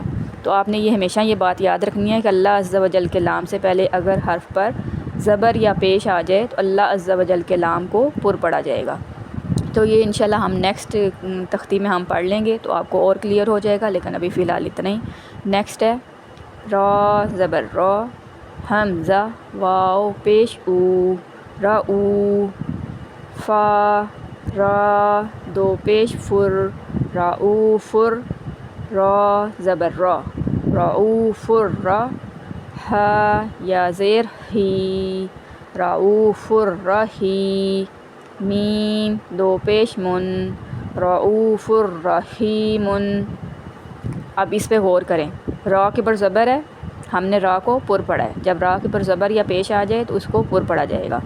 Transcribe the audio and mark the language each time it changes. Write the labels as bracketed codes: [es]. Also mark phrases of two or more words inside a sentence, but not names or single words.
[ur] تو آپ نے یہ ہمیشہ یہ بات یاد رکھنی ہے کہ اللہ عز و جل کے لام سے پہلے اگر حرف پر زبر یا پیش آ جائے تو اللہ عز و جل کے لام کو پر پڑھا جائے گا۔ تو یہ انشاءاللہ ہم نیکسٹ تختی میں ہم پڑھ لیں گے تو آپ کو اور کلیئر ہو جائے گا، لیکن ابھی فی الحال اتنا ہی۔ نیکسٹ ہے را زبر را، حمزہ واو پیش او، رعو، فا را دو پیش فر، رعوفر، را زبر را، رعوفر را، ہا یا زیر ہی، رعوفر رہی، میم دو پیش من، رعوفر رحیم۔ اب اس پہ غور کریں، را کے پر زبر ہے، ہم نے را کو پر پڑھا ہے، جب را کے پر زبر یا پیش آ جائے تو اس کو پر پڑھا جائے گا۔